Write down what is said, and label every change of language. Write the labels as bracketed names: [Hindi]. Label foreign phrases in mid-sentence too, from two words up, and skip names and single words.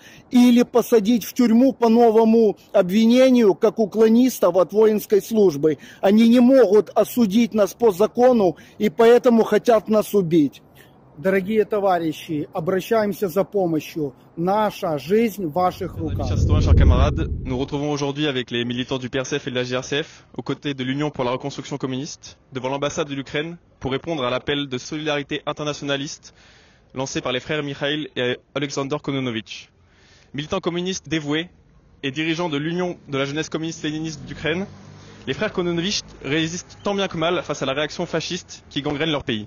[Russian] Или посадить в тюрьму по новому обвинению, как уклонистов от воинской службы. Они не могут осудить нас по закону и поэтому хотят нас убить. Дорогие товарищи, обращаемся за помощью. Наша жизнь в ваших руках. [French] Chers citoyens, chers camarades, nous retrouvons aujourd'hui avec les militants du PRCF et de la GRCF, aux côtés de l'Union pour la reconstruction communiste, devant l'ambassade de l'Ukraine, pour répondre à l'appel de solidarité internationaliste lancé par les frères Mikhail et Alexander Kononovich. Militants communistes dévoués et dirigeants de l'Union de la jeunesse communiste léniniste d'Ukraine, les frères Kononovich résistent tant bien que mal face à la réaction fasciste qui gangrène leur pays.